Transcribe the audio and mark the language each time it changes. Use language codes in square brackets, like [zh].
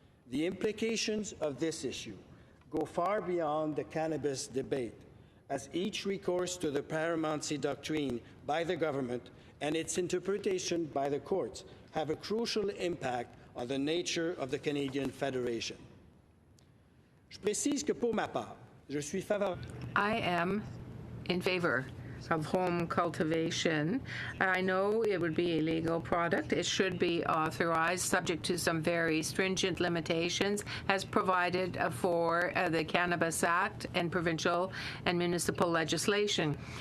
[en] The implications of this issue go far beyond the cannabis debate, as each recourse to the paramountcy doctrine by the government and its interpretation by the courts have a crucial impact on the nature of the Canadian Federation. [fr] Je précise que pour ma part, je suis favorable. [en] I am in favor of home cultivation. I know it would be a legal product. It should be authorized, subject to some very stringent limitations, as provided for the Cannabis Act and provincial and municipal legislation.